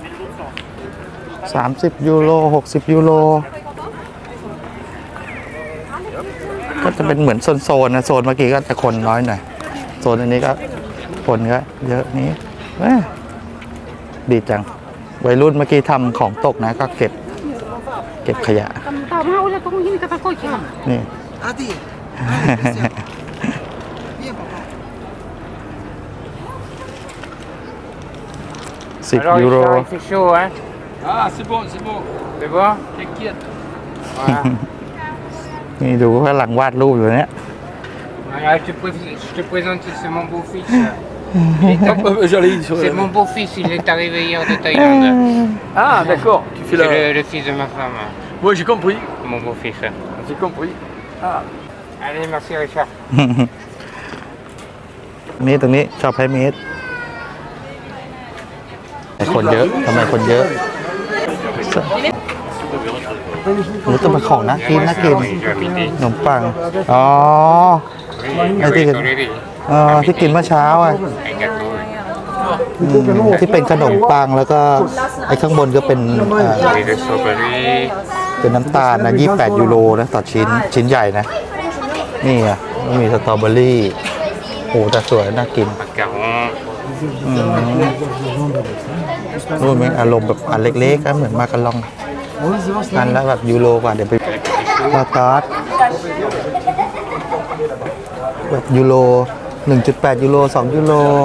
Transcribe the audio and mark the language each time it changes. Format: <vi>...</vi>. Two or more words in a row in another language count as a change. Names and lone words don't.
<th>30 ยูโร60 ยูโรก็จะเป็นเหมือนโซนๆนะโซนเมื่อกี้ก็จะคนน้อยหน่อยโซนอันนี้ก็คนก็เยอะนี้ดีจังวัยรุ่นเมื่อกี้ทำของตกนะก็เก็บขยะนี่ 10 ยูโร</th> <fr>il fait chaud, hein. Ah, c'est bon, c'est bon. C'est bon? T'inquiète. Voilà.</fr> <th>นี่ดูข้างหลังวาดรูปอยู่เนี่ย</th> <fr>Voilà, je te présente, c'est mon beau-fils. J'allais sur C'est mon beau-fils, il est arrivé hier de Thaïlande. Ah, d'accord. Tu fais C'est la. le fils de ma femme, Ouais, j'ai compris. mon beau-fils. J'ai compris. Ah. Allez, merci Richard.</fr> <th>นี่ตรงนี้ชอบไพเมสแต่คนเยอะทำไมคนเยอะรู้ตัวเป็นของน่ากินน่ากิน ขนมปัง อ๋อ</th> <fr>Oui, Allez, oui, t'es- already.</fr> <th>ที่กินเมื่อเช้าอ่ะ</th> <fr>Un gâteau.</fr> <th>ที่เป็นขนมปังแล้วก็ไอ้ข้างบนก็เป็น</th> <fr>Oui, de strawberry.</fr> <th>เป็นน้ำตาลนะ28 ยูโรนะต่อชิ้นใหญ่นะ นี่อ่ะมันมีสตรอเบอรี่โอ้แต่สวยน่ากิน</th> <fr>Macaron.</fr> <th>รู้ไหมอารมณ์แบบอันเล็กๆก็เหมือนมาการองอันแล้วแบบยูโรกว่าเดี๋ยวไป</th> <fr>la tarte</fr> <th>แบบยูโร 1.8 ยูโร 2 ยูโร</th>